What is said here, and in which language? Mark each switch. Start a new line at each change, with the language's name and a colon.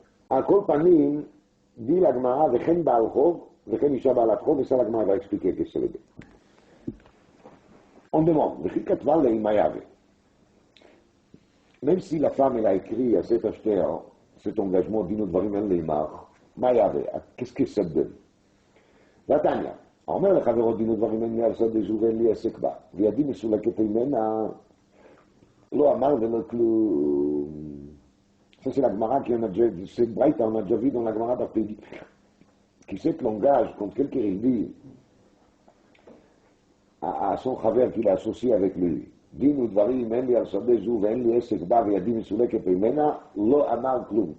French: À kol panim, dit la Gemara, vechen baal chov, vechen isha baalat chov, et ça, la Gemara va expliquer qu'est-ce que ça veut dire. On demande, vechi katva leimayave. Même si la femme, elle a écrit à cet acheteur, cet engagement, dino dvarim en leimar, mayave, qu'est-ce que ça donne? Vatanya.
Hebrew: אומר לחברות דין ודברים אין לי על שדה זו ואין לי עסק בה וידי מסולקת ממנה לא אמר ולא כלום.
French: Ça c'est la Gemara qui en a déjà, c'est Braïta, on a déjà vu dans la Gemara d'Arpédi qui cette langage quand quelqu'un dit à son חבר qu'il a associé avec lui
Hebrew: דין ודברים אין לי על שדה זו ואין לי עסק בה וידי מסולקת ממנה לא אמר כלום.